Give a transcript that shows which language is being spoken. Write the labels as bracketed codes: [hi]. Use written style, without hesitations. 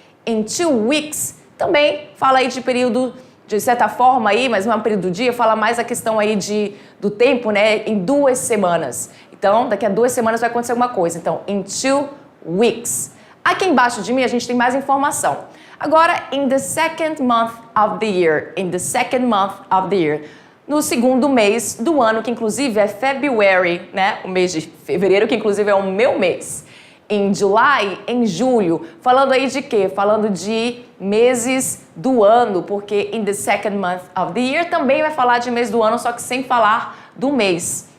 [en] In 2 weeks [pt] também fala aí de período, de certa forma aí, mas não é um período do dia, fala mais a questão aí do tempo, né? Em 2 semanas. Então, daqui a 2 semanas vai acontecer alguma coisa. Então, [en] in 2 weeks. [pt] Aqui embaixo de mim a gente tem mais informação. [en] Agora, in the second month of the year. In the second month of the year. [pt] No segundo mês do ano, que inclusive é February, né? O mês de fevereiro, que inclusive é o meu mês. [en] In July, [pt] em julho. Falando aí de quê? Falando de meses do ano, porque [en] in the second month of the year [pt] também vai falar de mês do ano, só que sem falar do mês.